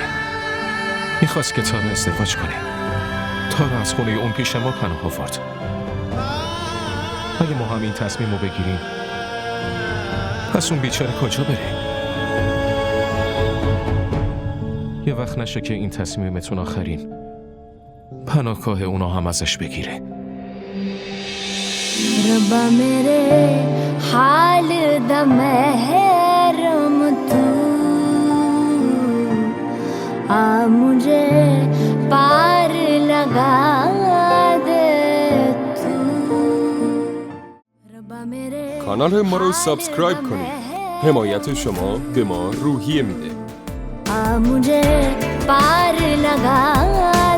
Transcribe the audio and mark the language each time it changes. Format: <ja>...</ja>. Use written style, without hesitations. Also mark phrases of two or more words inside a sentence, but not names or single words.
<fa>میخواست که تارا ازدواج کنه. تارا از خونه اون پیش ما پناه آورد. اگه ما هم این تصمیم رو بگیریم پس اون بیچاره کجا بره؟ یه وقت نشه که این تصمیمتون آخرین پناهگاه اونا هم ازش بگیره.</fa> <hi>रब्बा मेरे हाल दा महरम तू आ मुझे पार लगा दे तू रब्बा मेरे</hi> <fa>کانال ما رو سابسکرایب کنید. حمایت شما به ما روحیه میده.</fa> <hi>आ मुझे पार लगा</hi>